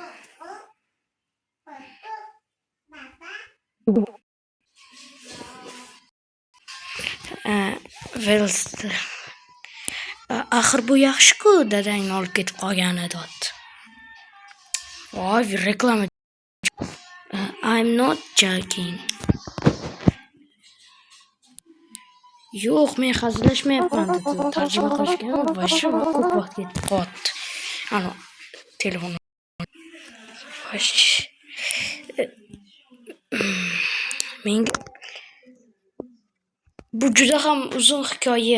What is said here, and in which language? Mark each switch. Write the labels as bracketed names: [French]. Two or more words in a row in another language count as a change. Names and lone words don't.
[Uzbek] Axir bu yaxshi-ku, dadangni olib ketib qolgani dot. Voy, reklama. [English] I'm not joking. [Uzbek] Yo'q, men hazillashmayapman dedi. Tarjima qilishgan va shu ko'p vaqt ketib qoldi. Ana, telefon. Menga bu juda ham uzun hikoya.